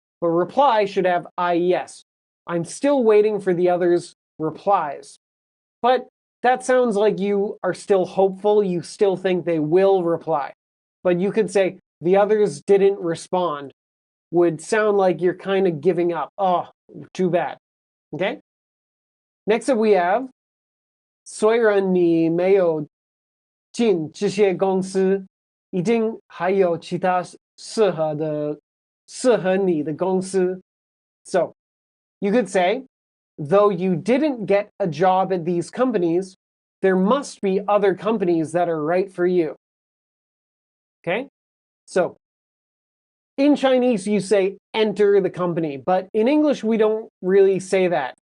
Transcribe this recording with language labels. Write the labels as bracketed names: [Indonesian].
[English] But reply should have IES. I'm still waiting for the others' replies. But that sounds like you are still hopeful. You still think they will reply. But you could say the others didn't respond. Would sound like you're kind of giving up. Oh, too bad. Okay? Next up we have [Chinese] 虽然你没有进这些公司，一定还有其他适合你的公司。 [English] So, you could say, though you didn't get a job at these companies, there must be other companies that are right for you. Okay? So, in Chinese, you say enter the company, but in English, we don't really say that.